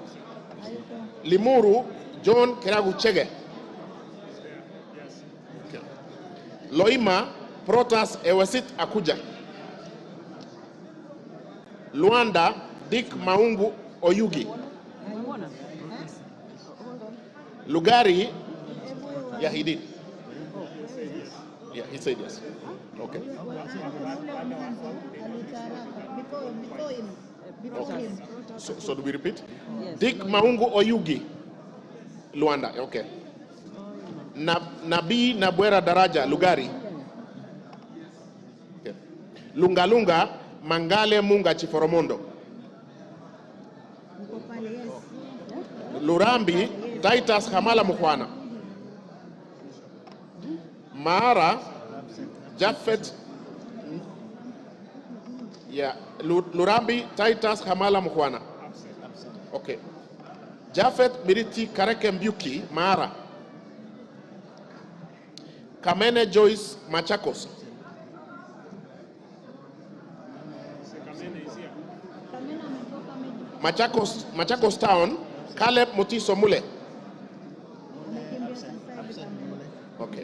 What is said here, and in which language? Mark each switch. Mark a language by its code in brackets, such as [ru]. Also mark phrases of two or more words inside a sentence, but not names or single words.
[en] Limuru John Keragu Chege. Okay. Loima Protas Ewesit Akuja. Luanda Dick Maungu Oyugi. Lugari, yeah, he did. Yeah, he said yes. Okay. Okay. So do we repeat? Yes. Dick Maungu Oyugi, Luanda. Okay. Nabii Nabwera Daraja, Lugari. Okay. Lungalunga, Mangale Munga Chiforomondo. Lurambi, Titus Hamala Mukwana. Mara, Jafet, yeah, Lurambi, Titus Hamala Mukwana. Okay. Jafet Miriti Kareke Mbuki, Mara. Kamene Joyce Machakos. Machakos Town, Caleb Mutiso Mule. Okay.